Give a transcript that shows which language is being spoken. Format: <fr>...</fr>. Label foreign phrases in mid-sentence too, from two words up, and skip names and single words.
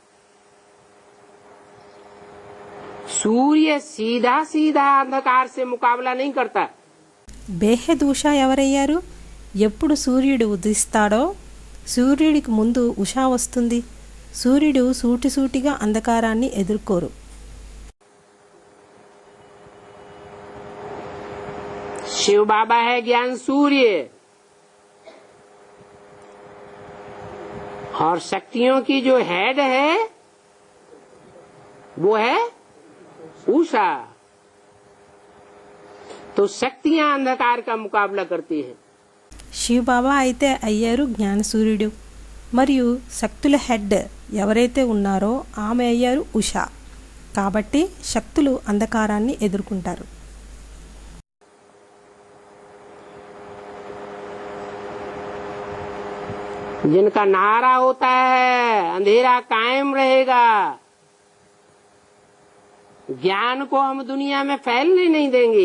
<hi>सूर्य सीधा सीधा अंधकार से मुकाबला नहीं करता.</hi> <te>బేహద్ ఉషా ఎవరయ్యారు? ఎప్పుడు సూర్యుడు ఉదయిస్తాడో సూర్యుడికి ముందు ఉషా వస్తుంది. సూర్యుడు సూటిసూటిగా అంధకారాన్ని ఎదుర్కోరు.</te> <hi>शिव बाबा है ज्ञान सूर्य, और शक्तियों की जो हेड है वो है उषा. तो शक्तियां अंधकार का मुकाबला करती है.</hi> <te>శివ్ బాబా అయితే అయ్యారు జ్ఞాన సూర్యుడు, మరియు శక్తుల హెడ్ ఎవరైతే ఉన్నారో ఆమె అయ్యారు ఉషా. కాబట్టి శక్తులు అంధకారాన్ని ఎదుర్కొంటారు.</te> <hi>जिनका नारा होता है अंधेरा कायम रहेगा, ज्ञान को हम दुनिया में फैलने नहीं देंगे.</hi>